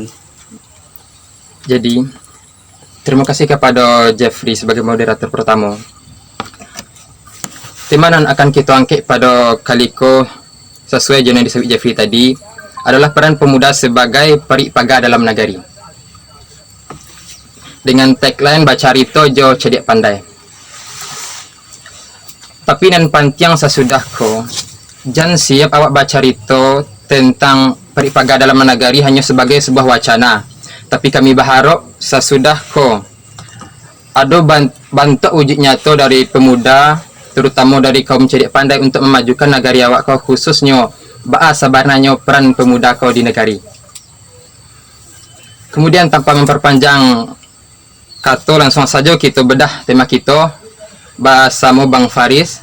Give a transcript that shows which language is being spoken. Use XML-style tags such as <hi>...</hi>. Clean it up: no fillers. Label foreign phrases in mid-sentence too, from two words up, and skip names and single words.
<id>Jadi terima kasih kepada Jeffrey sebagai moderator pertama. Tema yang akan kita angkat pada kali sesuai yang disebut Jeffrey tadi adalah peran pemuda sebagai peripaga dalam nagari. Dengan tagline Bacarito Jo Cadiak Pandai. Tapi</id> <min>nan pantiang</min> <id>sesudah jangan siap</id> <min>awak bacarito</min> <id>tentang peripaga dalam nagari hanya sebagai sebuah wacana. Tapi kami berharap sesudah ada bantu uji nyata dari pemuda, terutama dari kaum</id> <min>Cadiak Pandai</min> <id>untuk memajukan negari awak khususnya sebenarnya peran pemuda di negari. Kemudian tanpa memperpanjang kata, langsung saja kita bedah tema kita bersama Bang Faris.</id>